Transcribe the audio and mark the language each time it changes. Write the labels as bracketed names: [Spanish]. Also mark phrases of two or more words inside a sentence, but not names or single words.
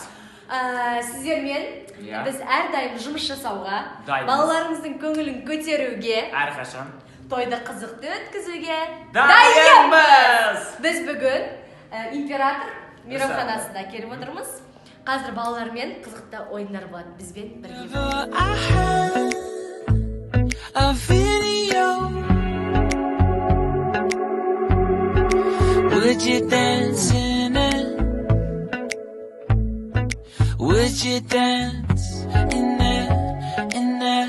[Kazakh] Сіздермен біз әрдайым жұмыс жасауға, балаларымыздың көңілін көтеруге, әрқашан тойды қызықты өткізуге дайынбыз! Біз бүгін император мейрамханасында келіп отырмыз. Қазір балалармен қызықты ойындар болады. Бізбен бірге. [English] Would you dance in it? Would you dance in it?